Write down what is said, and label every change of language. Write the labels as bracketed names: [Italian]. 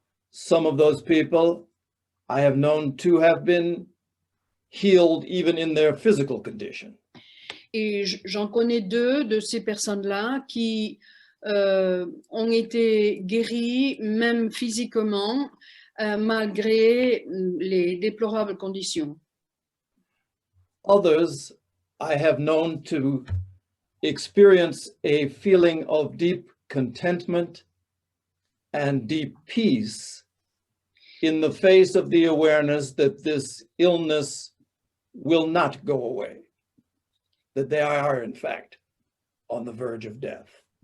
[English] Some of those people I have known to have been healed even in their physical condition. [French] Et j'en connais deux de ces personnes-là qui ont été guéries, même physiquement, malgré les déplorables conditions. [English] Others I have known to experience a feeling of deep contentment and deep peace in the face of the awareness that this illness will not go away, that they are in fact on the verge of death.